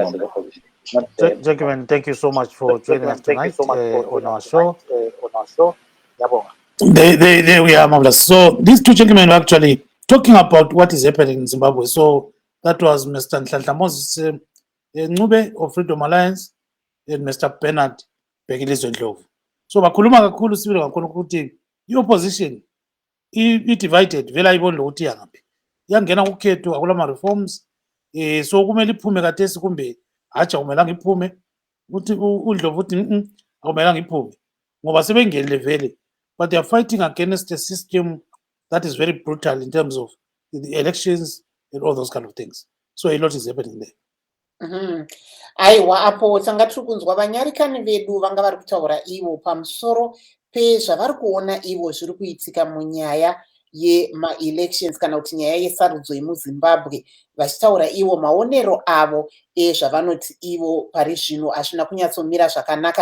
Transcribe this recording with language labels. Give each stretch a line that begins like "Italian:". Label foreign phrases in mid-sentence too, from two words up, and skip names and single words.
English: Gentlemen, thank you so much for joining us tonight on our show. There we are, marvelous. So these two gentlemen were actually talking about what is happening in Zimbabwe. So that was Mr. Nhlanhla Moses Ncube of Freedom Alliance and Mr. Bhekilizwe Ndlovu.
North Ndebele: So bakhuluma kakhulu sibili ngakhona ukuthi
English: i-opposition i-divided
North Ndebele: vele ayiboni lokuthi yangaphi. Yangena ukhetho akulama reforms so kumele iphume kathesi kumbe hatsha akumelanga iphume uthi uNdlovu uthi akumelanga iphume ngoba sebengenile vele,
English: but they are fighting against a system that is very brutal in terms of the elections and all those kind of things. So a lot is happening there.
Shona: Aiwa, apo tanga tiri kunzwa vanyarikani vedu vanga vari kutaura ivo pamusoro pezvavari kuona ivo zviri kuitika munyaya yema-elections kana kuti nyaya yesarudzo yemuzimbabwe, vachitaura ivo maonero avo ezvavanoti ivo pari zvino hazvina kunyatsomira zvakanaka.